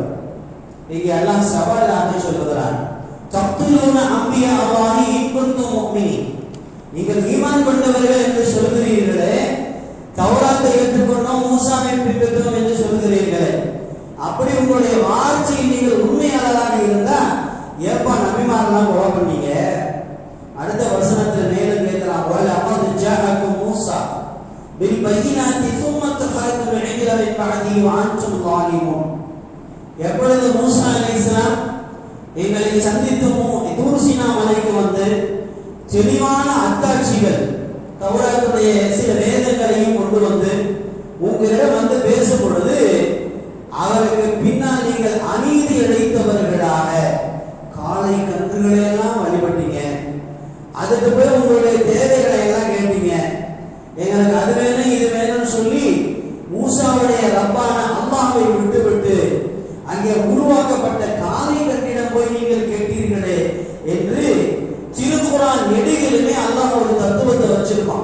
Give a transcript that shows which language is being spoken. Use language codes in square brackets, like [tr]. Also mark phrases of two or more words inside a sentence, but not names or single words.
[ta] இங்கே அல்லாஹ் சவாலாக சொல்லுகிறான், [ar] تقتلون أنبياء الله إن كنتم مؤمنين, [ta] நீங்கள் ஈமான் கொண்டவர்கள் என்று சொல்கிறீர்களே, தௌராத்தை ஏற்றுக்கொண்டோம், மூசாவை பின்பற்றோம் என்று சொல்கிறீர்களே, அப்படி உங்களுடைய வார்த்தையில் நீங்கள் உண்மையாளராக இருந்தா ஏப்பா நபிமாரெல்லாம் கொலை பண்ணீங்க? அடுத்த வசனத்தில் மேலும் கேட்கிறான், [ar] ولقد جاءكم موسى بالبينات ثم اتخذتم العجل من بعده وانتم ظالمون. [ta] எப்பொழுது மூசா அலைஹிஸ்ஸலாம் எங்களை சந்தித்து தூர் சீனா மலைக்கு வந்து தெளிவான அத்தாட்சிகள் தௌராத்துடைய சில வேதங்களையும் கொண்டு வந்து உங்களிடம் வந்து பேசும் பொழுது அவருக்கு பின்னால் நீங்கள் அநீதி இழைத்தவர்களாக காளை கன்றுகளை எல்லாம் வழிபட்டீங்க, அதுக்கு போய் உங்களுடைய தேவைகளை எல்லாம் கேட்டீங்க, எங்களுக்கு அது வேணும் இது வேணும்னு சொல்லி மூசாவுடைய ரப்பான அல்லாஹ்வை விட்டுவிட்டு அங்கே உருவாக்கப்பட்ட காளை கன்றிடம் போய் நீங்கள் கேட்டீர்களே என்று திருக்குர்ஆன் நெடுகிலுமே அல்லாஹ் ஒரு தத்துவத்தை வச்சிருப்பான்.